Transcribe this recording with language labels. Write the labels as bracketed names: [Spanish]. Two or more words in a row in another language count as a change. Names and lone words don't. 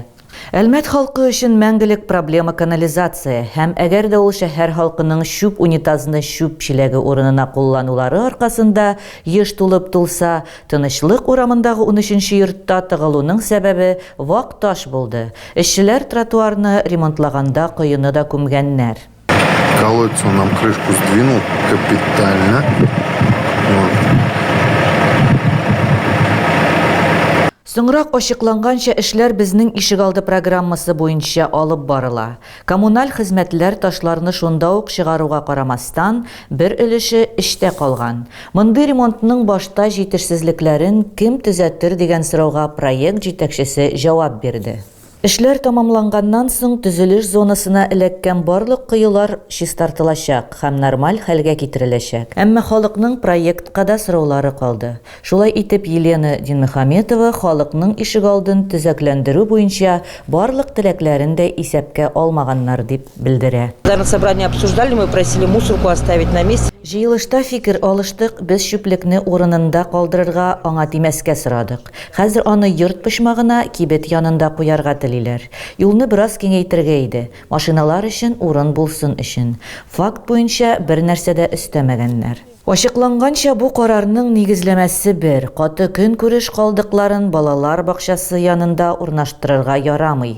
[Tatar] Әлмәт халкы өчен мәңгелек проблема канализация һәм әгәр дә ул шәһәр халкының шүп унитазны шүп чиләге урынына кулланулары аркасында еш тулып тулса, тынычлык урамындагы 13-нче йортта тыгылуның сәбәбе вак таш булды. Эшчеләр тротуарны ремонтлаганда кыюны да күмгәннәр. [Russian] Колодец он нам крышку сдвинул капитально. Вот. [Tatar] Соңрак ачыкланганча эшләр безнең ишегалды программасы буенча алып барыла. Коммуналь хезмәтләр ташларны шунда ук чыгаруга карамастан, бер өлеше эштә калган. Мондый ремонтның башта җитешсезлекләрен кем төзәтер дигән сорауга проект җитәкчесе җавап бирде. Эшләр тамамланганнан соң төзелеш зонасына эләккән барлык кыюлар чистартылачак һәм нормаль хәлгә китереләчәк. Әмма халыкның проектка да сораулары калды. Шулай итеп Елена Динмөхәметова халыкның ишегалдын төзекләндерү буенча барлык теләкләрен дә исәпкә алмаганнар дип белдерә. [Russian] На собрании обсуждали, мы просили мусорку оставить на месте. [Tatar] Җыелышта фикер алыштык, без чүплекне урынында калдырырга аңа тимәскә сорадык. Хәзер аны йорт почмагына, кибет янында куярга телиләр. Юлны бераз киңәйтергә иде, машиналар өчен урын булсын өчен. Факт буенча бер нәрсә дә өстәмәгәннәр. Ачыкланганча бу карарның нигезләмәсе бер, каты көн күреш калдыкларын балалар бакчасы янында урнаштырырга ярамый.